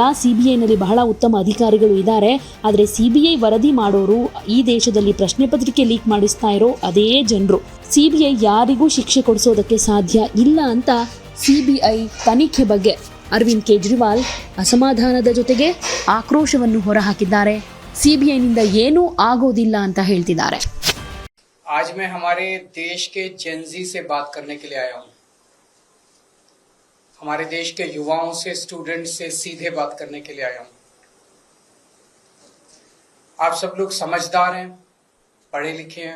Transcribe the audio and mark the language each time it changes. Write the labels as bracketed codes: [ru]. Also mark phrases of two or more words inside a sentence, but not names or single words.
[kn] ಸಿಬಿಐನಲ್ಲಿ ಬಹಳ ಉತ್ತಮ ಅಧಿಕಾರಿಗಳು ಇದ್ದಾರೆ. ಆದರೆ ಸಿಬಿಐ ವರದಿ ಮಾಡೋರು, ಈ ದೇಶದಲ್ಲಿ ಪ್ರಶ್ನೆ ಪತ್ರಿಕೆ ಲೀಕ್ ಮಾಡಿಸ್ತಾ ಇರೋ ಅದೇ ಜನರು. ಸಿಬಿಐ ಯಾರಿಗೂ ಶಿಕ್ಷೆ ಕೊಡಿಸೋದಕ್ಕೆ ಸಾಧ್ಯ ಇಲ್ಲ ಅಂತ ಸಿಬಿಐ ತನಿಖೆ ಬಗ್ಗೆ ಅರವಿಂದ್ ಕೇಜ್ರಿವಾಲ್ ಅಸಮಾಧಾನದ ಜೊತೆಗೆ ಆಕ್ರೋಶವನ್ನು ಹೊರಹಾಕಿದ್ದಾರೆ. ಸಿಬಿಐನಿಂದ ಏನೂ ಆಗೋದಿಲ್ಲ ಅಂತ ಹೇಳ್ತಿದ್ದಾರೆ. [hi] आज मैं हमारे देश के जेनजी से बात करने के लिए आया हूं. हमारे देश के युवाओं से, स्टूडेंट से सीधे बात करने के लिए आया हूं. आप सब लोग समझदार हैं, पढ़े लिखे हैं.